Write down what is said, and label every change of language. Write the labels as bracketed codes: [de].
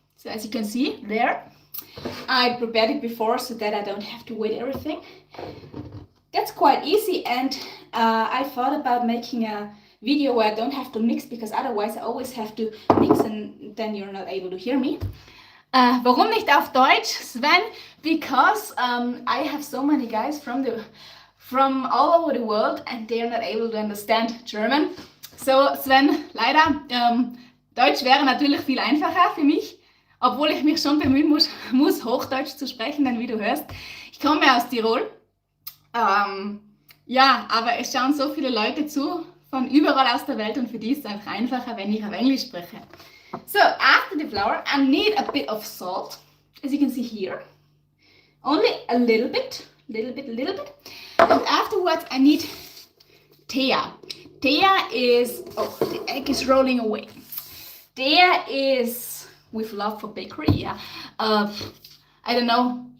[en] So as you can see there, I prepared it before so that I don't have to wait everything. That's quite easy, and I thought about making a video where I don't have to mix, because otherwise I always have to mix and then you're not able to hear me. [de] Warum nicht auf Deutsch, Sven? [en] Because I have so many guys from all over the world and they are not able to understand German. [de] So Sven, leider, Deutsch wäre natürlich viel einfacher für mich. Obwohl ich mich schon bemühen muss, Hochdeutsch zu sprechen, denn wie du hörst, ich komme aus Tirol. Aber es schauen so viele Leute zu, von überall aus der Welt, und für die ist es einfach einfacher, wenn ich auf Englisch spreche. [en] So, after the flour, I need a bit of salt, as you can see here. Only a little bit. And afterwards, I need Thea. Thea is, the egg is rolling away. Thea is, with love for bakery, I don't know.